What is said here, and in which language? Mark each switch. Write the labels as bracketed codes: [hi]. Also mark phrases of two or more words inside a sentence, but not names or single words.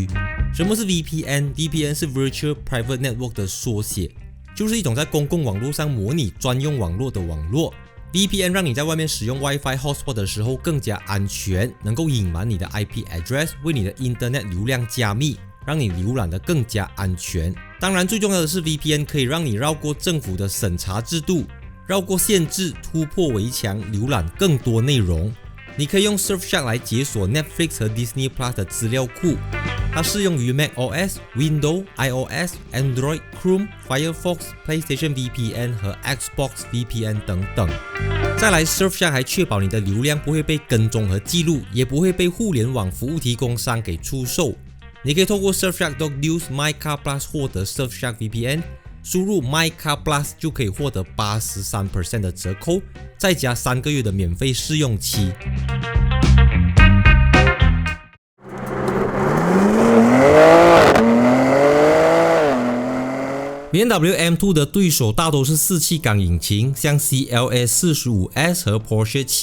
[zh] 什么是 VPN？VPN 是 [en] Virtual Private Network [zh] 的缩写，就是一种在公共网络上模拟专用网络的网络。VPN 让你在外面使用 [en] Wi-Fi hotspot [zh] 的时候更加安全，能够隐瞒你的 [en] IP address， [zh] 为你的 Internet 流量加密，让你浏览得更加安全。当然最重要的是 VPN 可以让你绕过政府的审查制度，绕过限制，突破围墙，浏览更多内容。你可以用 Surfshark 来解锁 Netflix 和 Disney Plus 的资料库，它适用于 macOS、Windows、iOS、Android、Chrome、Firefox、PlayStation VPN 和 Xbox VPN 等等。再来 Surfshark 还确保你的流量不会被跟踪和记录，也不会被互联网服务提供商给出售。你可以透过 Surfshark.news MyCar Plus 获得 Surfshark VPN，输入 MyCar Plus 就可以获得 83% 的折扣，再加3个月的免费试用期。BMW M2 的对手大都是4气缸引擎，像 CLA 45S 和 Porsche